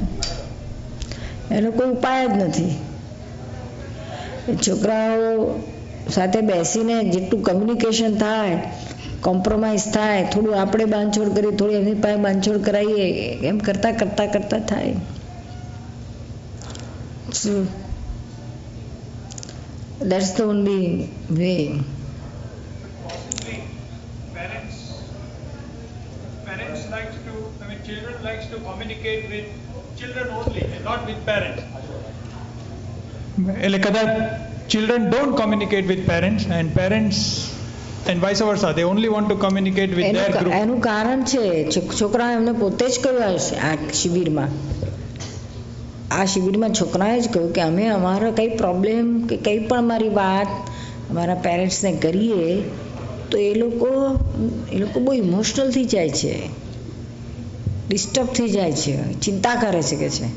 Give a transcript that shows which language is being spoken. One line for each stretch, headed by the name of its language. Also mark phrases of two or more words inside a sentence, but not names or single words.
Gujarati: એનો કોઈ ઉપાય જ નથી. છોકરાઓ સાથે બેસીને જેટલું કમ્યુનિકેશન થાય, કોમ્પ્રોમાઇઝ થાય, થોડું આપણે બાંધછોડ કરીએ, થોડી એમની પાસે બાંધછોડ કરાવીએ, એમ કરતાં કરતાં કરતાં થાય.
English: So that's the only way. Parents likes to, children likes to communicate with children only and not with parents.
Gujarati: એટલે કદાચ
English: children don't communicate with parents and parents and vice versa, they only want to communicate with their group.
Gujarati: એનું કારણ છે છોકરા એમને પોતે જ કહ્યું હશે. આ શિબિરમાં છોકરાએ જ કહ્યું કે અમે અમારા કંઈ પ્રોબ્લેમ કે કંઈ પણ અમારી વાત અમારા પેરેન્ટ્સને કરીએ તો એ લોકો બહુ ઇમોશનલ થઈ જાય છે, ડિસ્ટર્બ થઈ જાય છે, ચિંતા કરે છે કે છે.